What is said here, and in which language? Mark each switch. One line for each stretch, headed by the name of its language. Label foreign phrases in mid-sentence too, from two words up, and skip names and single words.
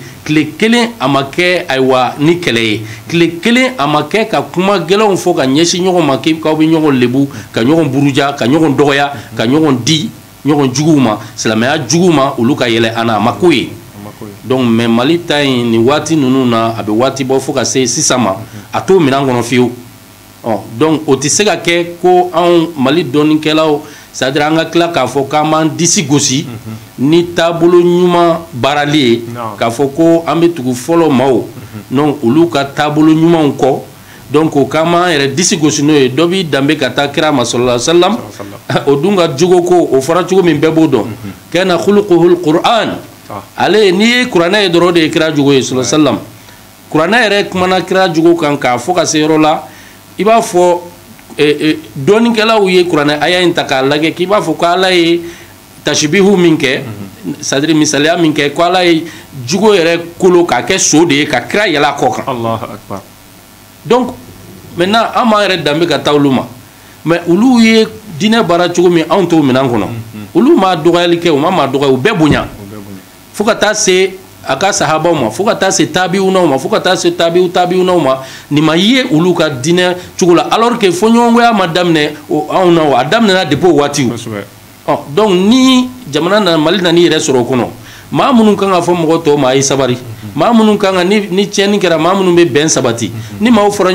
Bambara: tile kelen a ma kɛ ayiwa ni kɛlɛ ye tile kelen a ma kɛ ka kuma gɛlɛnw fɔ ka ɲɛsin ɲɔgɔn ma k'aw bɛ ɲɔgɔn lebu ka ɲɔgɔn buruja ka ɲɔgɔn dɔgɔya ka ɲɔgɔn di ɲɔgɔn juguw ma silamɛya juguw ma olu ka yɛlɛ an na a ma ko ye
French: donc mais
Bambara: Mali ta in nin waati ninnu na a bɛ waati bɔ fo ka se sisan ma a t'o minɛn kɔnɔ fiyewu donc o tɛ se ka kɛ ko anw Mali dɔnnikɛlaw
French: c'est à dire
Bambara: an ka tila k'a fɔ k'an b'an disi gosi ni taabolo ɲuman baarali ye k'a fɔ ko an bɛ tugu fɔlɔ maaw donc olu ka taabolo ɲumanw kɔ donc o k'an b'an yɛrɛ disi gosi n'o ye dɔ b'i danbe ka taa kira ma
Arabic: صلى الله عليه وسلم
Bambara: o dun ka jogo ko o fɔra cogo min bɛɛ b'o dɔn
Arabic: كان خلقه القرآن
Bambara: ale n'i ye kuranɛ ye dɔrɔn de ye kira jogo ye
Arabic: صلى الله عليه وسلم
Bambara: kuranɛ yɛrɛ kumana kira jogo kan k'a fɔ ka se yɔrɔ la i b'a fɔ dɔnnikɛlaw ye kuranɛ aya in ta k'a lajɛ k'i b'a fɔ ko ala ye tashibihu min kɛ
French: c'est à dire
Bambara: misaliya min kɛ ko ala ye jogo yɛrɛ kolo k'a kɛ so de ye ka kira yɛlɛ a kɔ kan
Arabic: الله أكبر
French: donc maintenant
Bambara: an b'an yɛrɛ danbe ka taa olu ma mais olu ye diinɛ baara cogo min anw t'o minɛn kɔnɔ olu ma dɔgɔyali kɛ u ma dɔgɔya u bɛɛ bonya fo ka taa se a ka sahabaw ma fo ka taa se tabiunaw ma fo ka taa se tabiunaw ma ni ma ye olu ka diinɛ cogo la
French: alors que
Bambara: fɔɲɔgɔnkɔya ma daminɛ anw na a daminɛna depuis o waati donc ni jamana na Mali na ni yɛrɛ sɔrɔ o kɔnɔ maa minnu kan ka fɔ mɔgɔ tɔw ma a ye sabari maa minnu kan ka ni tiɲɛni kɛra maa minnu bɛ bɛn sabati ni maaw fɔra